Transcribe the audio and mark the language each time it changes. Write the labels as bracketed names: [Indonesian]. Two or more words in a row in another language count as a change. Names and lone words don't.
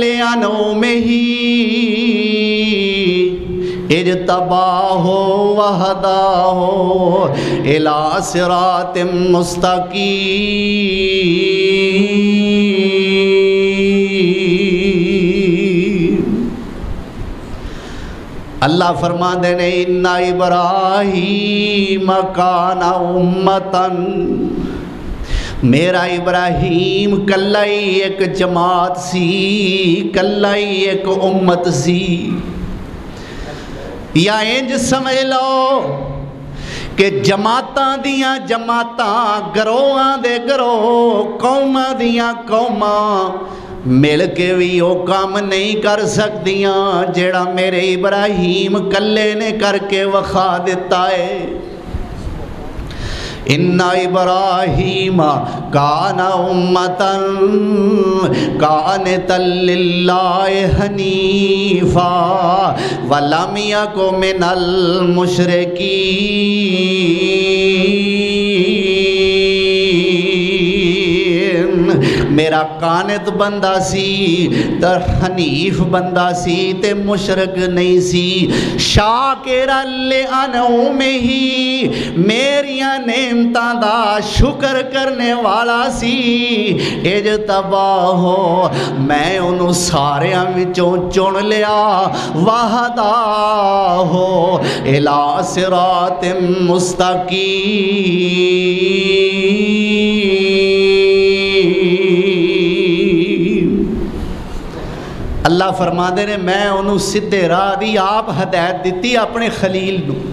[Arabic] نومه اجتباه وهداه إلى صراط مستقیم۔ [Punjabi] اللہ فرماندے نے [Arabic] ان ابراہیم کان امتن، [Punjabi] میرا ابراہیم کلہ ہی ایک جماعت سی، کلہ ہی ایک امت سی۔ یا انج سمجھ لو کہ جماعتاں دیاں جماعتاں، گروہاں دے گروہ، قوماں دیاں قوماں مل کے بھی وہ کام نہیں کر سکدیاں جیڑا میرے ابراہیم کلے نے کر کے وخا دیتا ہے۔ [Arabic] ان ابراہیم کان امتن قانتا للہ حنیفا ولم یک من المشرکین، [Punjabi] میرا قانت بندہ سی تے حنیف بندہ سی تے مشرک نہیں سی، [Arabic] شاکرا لانعمہ، [Punjabi] میریاں نعمتاں دا شکر کرنے والا سی، اجتباہ، میں انہوں ساریاں وچوں چن لیا، [Arabic] وہداہ الی صراط مستقیم۔ [Punjabi] اللہ فرما دے نے میں انہوں سدھے راہ دی آپ ہدایت دیتی اپنے خلیل نو۔